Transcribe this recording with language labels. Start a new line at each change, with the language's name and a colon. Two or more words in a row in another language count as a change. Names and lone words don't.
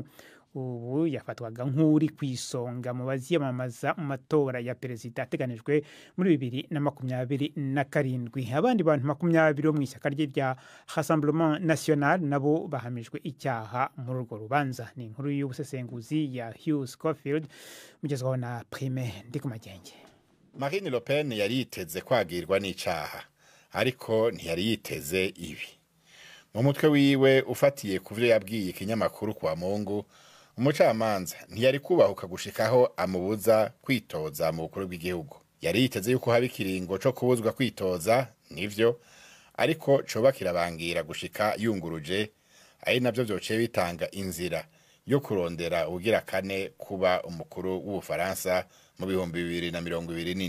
Kinyarwanda: Ubu yafatwaga nk'uri kwisonga mu baziyamamaza mu matora ya perezida ateganijwe muri 2027. Abandi bantu 20 bo mu ishyaka rye rya Rassemblement National nabo bahamijwe icyaha muri urwo rubanza.
Rundi: Ni inkuru y'ubusesenguzi ya Hugh Schofield mugezwaho na Prime Ndikumagenge. Marine Le Pen yari yiteze kwagirwa n'icaha, ariko ntiyari yiteze ibi. Mu mutwe wiwe ufatiye kuvyo yabwiye ikinyamakuru kwa Mungu, umucamanza ntiyari kubahuka gushikaho amubuza kwitoza mu bukuru bw'igihugu. Yari yiteze yuko haba ikiringo co kubuzwa kwitoza, nivyo, ariko coba kirabangira gushika yunguruje, ari navyo vyociye bitanga inzira yo kurondera ugira kane kuba umukuru w'Ubufaransa mu 2027.